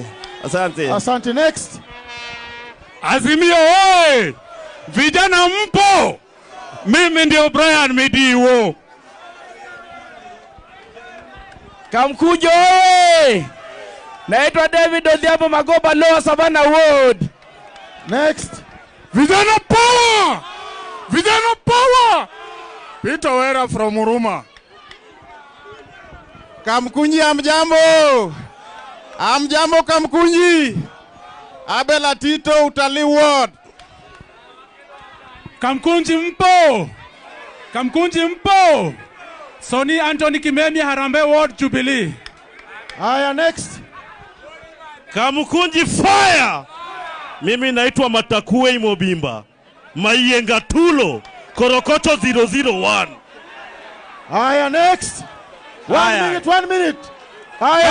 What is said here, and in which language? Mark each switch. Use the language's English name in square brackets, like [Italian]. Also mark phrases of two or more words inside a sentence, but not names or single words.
[Swahili] Asante. Next. Azimio oye! Vijana mpo! Mimi ndio Brian Midiwo. Kamkunji oye! Naitwa David Odhiambo Magoba, Lower Savannah Ward. Next. Vijana power! Peter Wera from Huruma. Kamkunji amjambo. Amjambo Kamkunji. Abela Tito Utalii Ward. Kamkunji mpo. Kamkunji mpo. Soni Anthony Kimemia Harambee Ward Jubilee. Haya, next. Kamkunji fire. Mimi naitwa Matakue Imobimba. Maiyenga Tulo. Korokocho 001. Haya, next. 1 minute. Haya,